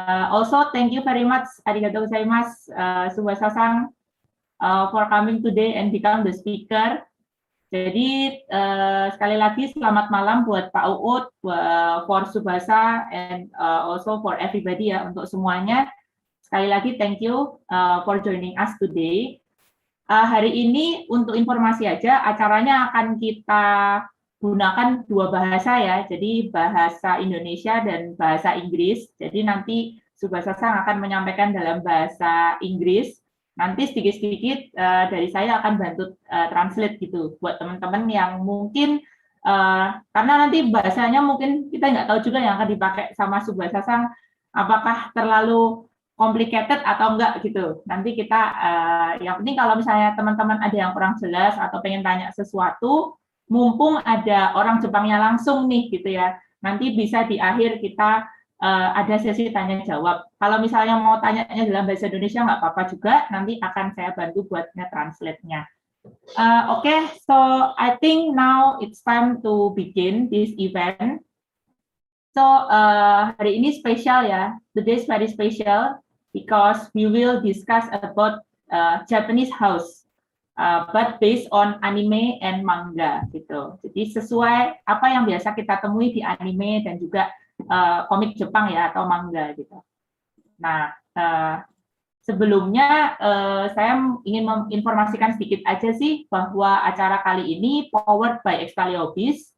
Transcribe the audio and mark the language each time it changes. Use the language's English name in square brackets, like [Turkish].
[English] Also, thank you very much, [Japanese] arigatou gozaimasu, [English] Tsubasa-san, for coming today and become the speaker. [Indonesian] Jadi sekali lagi selamat malam buat Pak Uut, [English] for Tsubasa, and also for everybody [Indonesian] ya, untuk semuanya. Sekali lagi [English] thank you for joining us today. [Indonesian] Hari ini untuk informasi aja, acaranya akan kita gunakan dua bahasa ya, jadi bahasa Indonesia dan bahasa Inggris. Jadi nanti Tsubasa-san akan menyampaikan dalam bahasa Inggris. Nanti sedikit-sedikit dari saya akan bantu translate gitu buat teman-teman yang mungkin karena nanti bahasanya mungkin kita nggak tahu juga yang akan dipakai sama Tsubasa-san apakah terlalu complicated atau enggak gitu. Nanti kita yang penting kalau misalnya teman-teman ada yang kurang jelas atau pengen tanya sesuatu, mumpung ada orang Jepangnya langsung nih gitu ya. Nanti bisa di akhir kita ada sesi tanya jawab. Kalau misalnya mau tanyanya dalam bahasa Indonesia nggak apa-apa juga, nanti akan saya bantu buat nge-translate-nya. [English] Okay, so I think now it's time to begin this event. So [Indonesian] hari ini spesial ya, [English] the day is very special because we will discuss about Japanese house, but based on anime and manga gitu. [Indonesian] Jadi sesuai apa yang biasa kita temui di anime dan juga komik Jepang ya atau manga gitu. Nah, sebelumnya saya ingin menginformasikan sedikit aja sih bahwa acara kali ini powered by Extalia Hobbies.